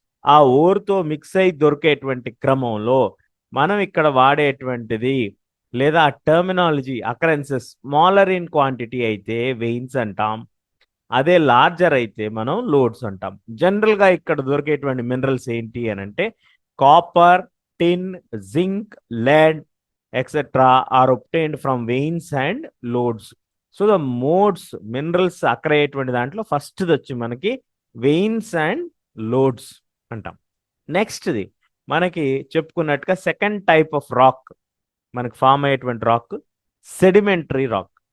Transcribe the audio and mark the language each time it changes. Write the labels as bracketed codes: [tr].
[te] ఆ ఓర్తో మిక్స్ అయి దొరికేటువంటి క్రమంలో మనం ఇక్కడ వాడేటువంటిది లేదా [en] terminology occurrences smaller in quantity [te] అయితే వెయిన్స్ అంటాం, అదే లార్జర్ అయితే మనం లోడ్స్ అంటాం. జనరల్గా ఇక్కడ దొరికేటువంటి మినరల్స్ ఏంటి అని అంటే copper, tin, zinc, lead etc. [en] are obtained from veins and lodes. [te] So the modes minerals అక్కడ అయ్యేటువంటి దాంట్లో ఫస్ట్ వచ్చి మనకి వెయిన్స్ అండ్ లోడ్స్. అంటాం. నెక్స్ట్ది మనకి చెప్పుకున్నట్టుగా సెకండ్ టైప్ ఆఫ్ రాక్ మనకు ఫామ్ అయ్యేటువంటి రాక్ సెడిమెంటరీ రాక్.